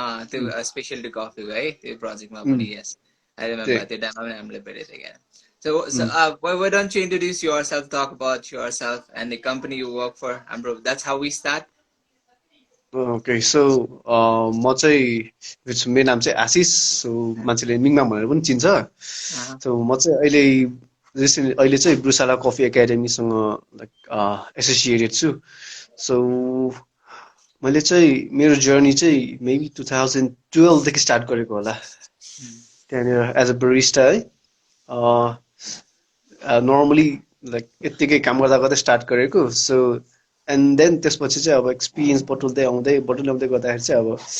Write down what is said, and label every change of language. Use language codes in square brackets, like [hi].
[ne] त्यो स्पेशलिटी कफीको है त्यो प्रोजेक्टमा पनि. [en] yes, I remember [ne] त्यो टाइममा पनि हामीले भेटेको थियौँ क्या. [en] So why don't you introduce yourself, talk about yourself and the company you work for, and bro, that's how we start. Okay, so [ne] म चाहिँ मेरो नाम चाहिँ आशिष. सो मान्छेले मिङमा भनेर पनि चिन्छ. सो म चाहिँ अहिले रिसेन्टली अहिले चाहिँ ब्रुसाला कफी एकाडेमीसँग लाइक एसोसिएटेड छु सो मैले चाहिँ मेरो जर्नी चाहिँ मेबी 2012 देखि स्टार्ट गरेको होला त्यहाँनिर [en] as a barista [ne] है नर्मली लाइक यत्तिकै काम गर्दा गर्दै स्टार्ट गरेको सो एन्ड देन त्यसपछि चाहिँ अब एक्सपिरियन्स बटुल्दै गर्दाखेरि चाहिँ अब